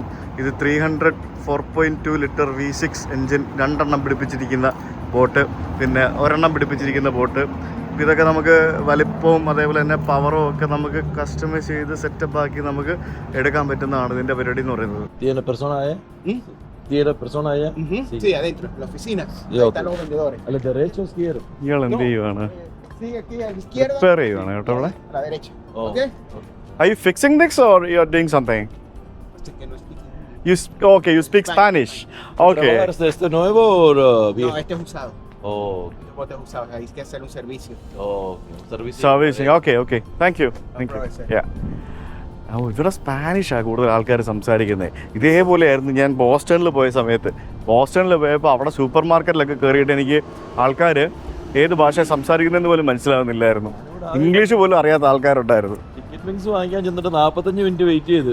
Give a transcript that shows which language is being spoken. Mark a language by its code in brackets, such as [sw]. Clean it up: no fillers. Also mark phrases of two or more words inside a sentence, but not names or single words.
[ml] ഇത് 300 4.2 ലിറ്റർ V6 എൻജിൻ, 2 എണ്ണം പിടിപ്പിച്ചിരിക്കുന്ന ബോട്ട്, പിന്നെ ഒരെണ്ണം പിടിപ്പിച്ചിരിക്കുന്ന ബോട്ട്. ഇതൊക്കെ നമുക്ക് വലിപ്പവും അതേപോലെ തന്നെ പവറും ഒക്കെ നമുക്ക് കസ്റ്റമൈസ് ചെയ്ത് സെറ്റപ്പ് ആക്കി നമുക്ക് എടുക്കാൻ പറ്റുന്നതാണ് ഇതിൻ്റെ പരിപാടി എന്ന് പറയുന്നത്. [es] ¿Tiene persona allá? ¿Tiene persona allá? Sí, adentro, en la oficina. Sí, Ahí ok. están los vendedores. ¿A la derecha o izquierda? [ml] ഇയാൾ എന്ത് ചെയ്യുവാണ്? [es] Sí, aquí a la izquierda, [ml] റിപ്പയർ ചെയ്യുവാണ് കേട്ടോ അവിടെ. [es] a la derecha. Oh. ¿Ok? [en] Are you fixing this or you are doing something? [es] Este que no es piqui. [en] You speak Spanish. Okay. [es] ¿Trabajar de este nuevo o viejo? No, este es usado. Oh, Este bote es usado. Hay que hacer un servicio. okay. Un servicio. [en] Servicing. Okay. Thank you. [es] Aproveche. [en] Yeah. [ml] ഇവിടെ സ്പാനിഷാണ് കൂടുതൽ ആൾക്കാർ സംസാരിക്കുന്നത്. ഇതേപോലെയായിരുന്നു ഞാൻ ബോസ്റ്റണിൽ പോയ സമയത്ത്. ബോസ്റ്റണിൽ പോയപ്പോൾ അവിടെ സൂപ്പർ മാർക്കറ്റിലൊക്കെ കയറിയിട്ട് എനിക്ക് ആൾക്കാർ ഏത് ഭാഷ സംസാരിക്കുന്നതെന്ന് പോലും മനസ്സിലാവുന്നില്ലായിരുന്നു. ഇംഗ്ലീഷ് പോലും അറിയാത്ത ആൾക്കാരുണ്ടായിരുന്നു. [en] ticket links [ml] വാങ്ങിക്കാൻ ചെന്നിട്ട് 45 [en] minute wait [ml] ചെയ്ത്.